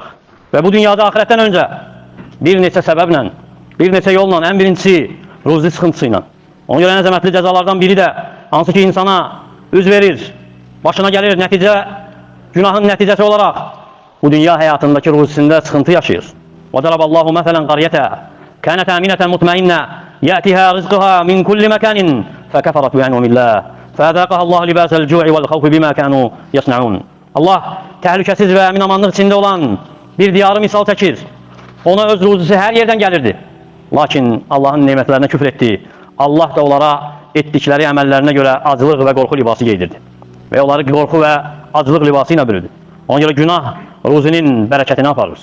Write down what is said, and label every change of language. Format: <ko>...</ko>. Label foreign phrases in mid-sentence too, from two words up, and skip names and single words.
<az>Və bu dünyada ahirətdən öncə bir neçə səbəblə, bir neçə yolla, ən birincisi ruzi sıxıntısı ilə. Ona görə ən əzəmətli cəzalardan biri də hansı ki insana üz verir, başına gəlir, günahın nəticəsi olaraq bu dünya həyatındakı ruzisində sıxıntı yaşayır.</az> <ar>وَضَرَبَ اللّٰهُ مَثَلًا قَرْيَةً كَانَتْ آمِنَةً مُطْمَئِنَّةً يَأْتِهَا رِزْقُهَا مِنْ كُلِّ مَكَانٍ فَكَفَرَتْ بِأَنْعُمِ اللّٰهِ فَأَذَاقَهَا اللّٰهُ لِبَاسَ الْجُوعِ وَالْخَوْفِ بِمَا كَانُوا يَصْنَعُونَ.</ar> <az>Allah təhlükəsiz və əmin-amanlıq içində olan bir diyarı misal çəkir. Ona öz ruzisi hər yerdən gəlirdi. Lakin Allahın nemətlərinə küfr etdi. Allah da onlara etdikləri əməllərinə görə acılıq və qorxu libası geydirdi. Və onları qorxu və acılıq libası ilə bürüdü. Ona görə günah ruzinin bərəkətini aparır.</az>